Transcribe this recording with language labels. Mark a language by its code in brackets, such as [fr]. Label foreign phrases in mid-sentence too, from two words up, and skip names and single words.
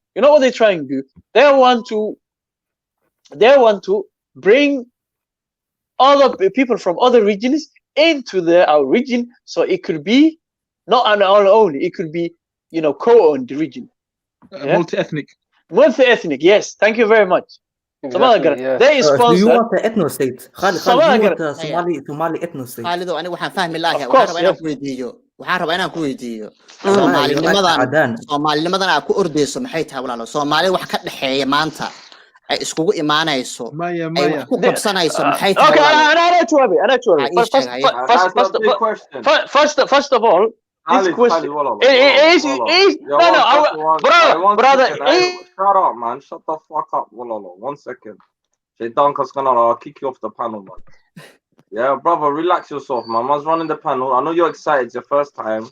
[en] You know what they're trying to do? They want to bring other people from other regions into our region, so it could be not only, it could be, you know, co-owned region. Multi-ethnic. Multi-ethnic, yes. Thank you very much. Exactly, yeah. They sponsor. Do you want an ethno state? Khalid, do you want a Somali ethno state? [so] Khalid, anigu waxaan fahmi lahaa. [en] Of course, [so] waxaan rabaa inaan ku weydiiyo. Soomaalinimadan aad ku ordeyso maxay tahay walaalo? Soomaali wax ka dhaxeeya maanta ay iskugu imaanayso. Ay wax ku qabsanayso maxay tahay walaalo? [en] First of all, this question is brother. Shut up, man. Shut the fuck up, Walalo. 1 second. Shaitanka's gonna kick you off the panel, man. Yeah, brother, relax yourself, man. Man's running the panel. I know you're excited. It's your first time.